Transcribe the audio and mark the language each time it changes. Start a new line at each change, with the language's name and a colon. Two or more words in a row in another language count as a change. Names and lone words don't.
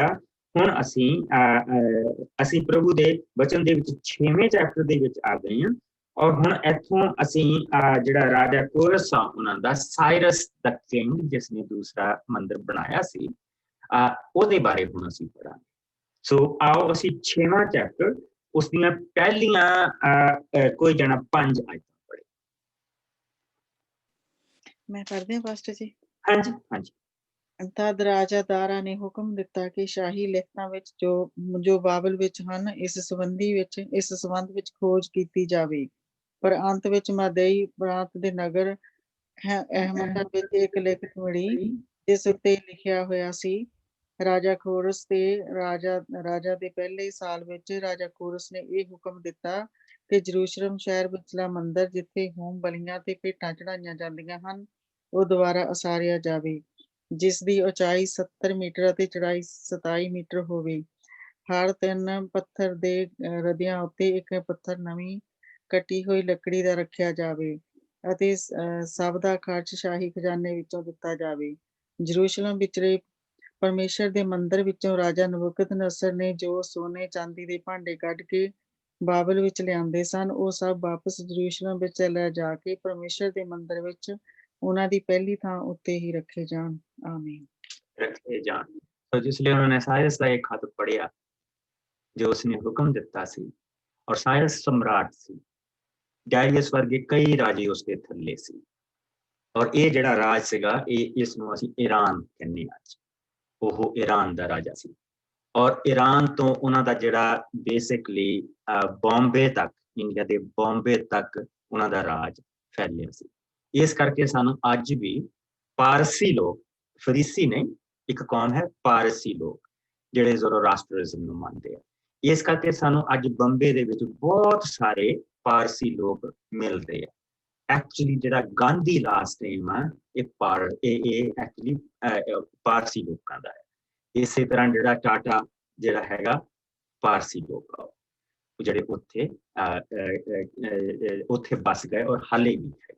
Punjabi: ਹੁਣ ਅਸੀਂ ਪ੍ਰਭੂ ਦੇ ਵਚਨ ਦੇ ਵਿੱਚ 6ਵੇਂ ਚੈਪਟਰ ਦੇ ਵਿੱਚ ਆ ਗਏ ਹਾਂ ਔਰ ਹੁਣ ਇੱਥੋਂ ਅਸੀਂ ਜਿਹੜਾ ਰਾਜਾ ਕੋਰਸ ਆ ਉਹਨਾਂ ਦਾ, ਸਾਇਰਸ
English: the king
Punjabi: ਜਿਸ ਨੇ ਦੂਸਰਾ ਮੰਦਿਰ ਬਣਾਇਆ ਸੀ, ਉਹਦੇ ਬਾਰੇ ਹੁਣ ਅਸੀਂ ਪੜਾਂਗੇ। ਸੋ ਆਓ ਅਸੀਂ 6ਵਾਂ ਚੈਪਟਰ ਉਸ ਦੀਆਂ ਪਹਿਲੀਆਂ ਕੋਈ ਜਣਾ 5 ਆਇਤਾਂ ਪੜ੍ਹੇ। ਮੈਂ ਪੜ੍ਹਦੀ ਹਾਂ ਪਾਸਟਰ ਜੀ। ਹਾਂ ਜੀ, ਹਾਂ ਜੀ। ਤਦ ਰਾਜਾ ਦਾਰਾ ਨੇ ਹੁਕਮ ਦਿੱਤਾ ਕਿ ਸ਼ਾਹੀ ਲਿਖਤਾਂ ਵਿਚ ਜੋ ਬਾਬਲ ਵਿਚ ਹਨ ਇਸ ਸੰਬੰਧ ਵਿਚ ਖੋਜ ਕੀਤੀ ਜਾਵੇ। ਪਰ ਅੰਤ ਵਿਚ ਮਦਈ ਪ੍ਰਾਂਤ ਦੇ ਨਗਰ ਅਹਿਮਦਾਬਾਦ ਵਿਚ ਇਕ ਲਿਖਤ ਮਿਲੀ ਜਿਸ ਉੱਤੇ ਲਿਖਿਆ ਹੋਇਆ ਸੀ ਰਾਜਾ ਖੋਰਸ ਤੇ ਰਾਜਾ ਦੇ ਪਹਿਲੇ ਸਾਲ ਵਿਚ ਰਾਜਾ ਖੋਰਸ ਨੇ ਇਹ ਹੁਕਮ ਦਿੱਤਾ ਕਿ ਜਰੂਸ਼ਲਮ ਸ਼ਹਿਰ ਵਿਚਲਾ ਮੰਦਰ ਜਿੱਥੇ ਹੋਮ ਬਲੀਆਂ ਤੇ ਭੇਟਾਂ ਚੜਾਈਆਂ ਜਾਂਦੀਆਂ ਹਨ ਉਹ ਦੁਬਾਰਾ ਉਸਾਰਿਆ ਜਾਵੇ ਜਿਸ ਦੀ ਉਚਾਈ 70 ਮੀਟਰ ਅਤੇ ਚੜਾਈ 27 ਮੀਟਰ ਹੋਵੇ। ਹਰ 3 ਪੱਥਰ ਦੇ ਰਦਿਆਂ ਉੱਤੇ ਇੱਕ ਪੱਥਰ ਨਵੀਂ ਕੱਟੀ ਹੋਈ ਲੱਕੜੀ ਦਾ ਰੱਖਿਆ ਜਾਵੇ ਅਤੇ ਸਭ ਦਾ ਖਰਚ ਸ਼ਾਹੀ ਖਜ਼ਾਨੇ ਵਿੱਚੋਂ ਦਿੱਤਾ ਜਾਵੇ। ਜਰੂਸ਼ਲਮ ਵਿਚਲੇ ਪਰਮੇਸ਼ਰ ਦੇ ਮੰਦਰ ਵਿੱਚੋਂ ਰਾਜਾ ਨਬੂਕਦਨੇਸਰ ਨੇ ਜੋ ਸੋਨੇ ਚਾਂਦੀ ਦੇ ਭਾਂਡੇ ਕੱਢ ਕੇ ਬਾਬਲ ਵਿੱਚ ਲਿਆਂਦੇ ਸਨ ਉਹ ਸਭ ਵਾਪਸ ਜਰੂਸ਼ਲਮ ਵਿੱਚ ਲੈ ਜਾ ਕੇ ਪਰਮੇਸ਼ਰ ਦੇ ਮੰਦਰ ਵਿੱਚ ਉਹਨਾਂ ਦੀ ਪਹਿਲੀ ਥਾਂ ਉੱਤੇ ਹੀ ਰੱਖੇ ਜਾਣ। ਆਮੀਨ। ਰੱਖੇ ਜਾਣ। ਤੋ ਜਿਸਲਿਏ ਉਨ੍ਹੋਂਨੇ ਸਾਇਰਸ ਕਾ ਏਕ ਖ਼ਤ ਪੜ੍ਹਿਆ ਜੋ ਉਸਨੇ ਹੁਕਮ ਦਿੱਤਾ ਸੀ ਔਰ ਸਾਇਰਸ ਸਮਰਾਟ ਸੀ ਡਾਇਰੀਅਸ ਵਰਗੇ ਕਈ ਰਾਜੇ ਉਸਕੇ ਥੱਲੇ ਸੀ ਔਰ ਯੇ ਜਿਹੜਾ ਰਾਜ ਸੀਗਾ ਇਸਨੂੰ ਅਸੀਂ ਈਰਾਨ ਕਹਿੰਦੇ ਅੱਜ ਉਹ ਈਰਾਨ ਦਾ ਰਾਜਾ ਸੀ ਔਰ ਈਰਾਨ ਤੋ ਉਨ੍ਹਾਂ ਦਾ ਜਿਹੜਾ ਬੇਸਿਕਲੀ ਬੌਂਬੇ ਤੱਕ ਇੰਡੀਆ ਦੇ ਬੌਂਬੇ ਤੱਕ ਉਨ੍ਹਾਂ ਦਾ ਰਾਜ ਫੈਲਿਆ ਸੀ। ਇਸ ਕਰਕੇ ਸਾਨੂੰ ਅੱਜ ਭੀ ਪਾਰਸੀ ਲੋਕ ਫਰੀਸੀ ਨਹੀਂ ਇਕ ਕੌਮ ਹੈ ਪਾਰਸੀ ਲੋਕ ਜਿਹੜੇ ਜ਼ੋਰਾਸਟਰਿਜ਼ਮ ਨੂੰ ਮੰਨਦੇ ਆ। ਇਸ ਕਰਕੇ ਸਾਨੂੰ ਅੱਜ ਬੰਬੇ ਦੇ ਵਿੱਚ ਬਹੁਤ ਸਾਰੇ ਪਾਰਸੀ ਲੋਕ ਮਿਲਦੇ ਆ। ਐਕਚੁਅਲੀ ਜਿਹੜਾ ਗਾਂਧੀ
English: last time
Punjabi: ਆ ਇਹ ਐਕਚੁਅਲੀ ਪਾਰਸੀ ਲੋਕਾਂ ਦਾ ਹੈ। ਇਸੇ ਤਰ੍ਹਾਂ ਜਿਹੜਾ ਟਾਟਾ ਜਿਹੜਾ ਹੈਗਾ ਪਾਰਸੀ ਲੋਕ ਆ ਜਿਹੜੇ ਉੱਥੇ ਬਸ ਗਏ ਔਰ ਹਾਲੇ ਵੀ ਹੈਗੇ।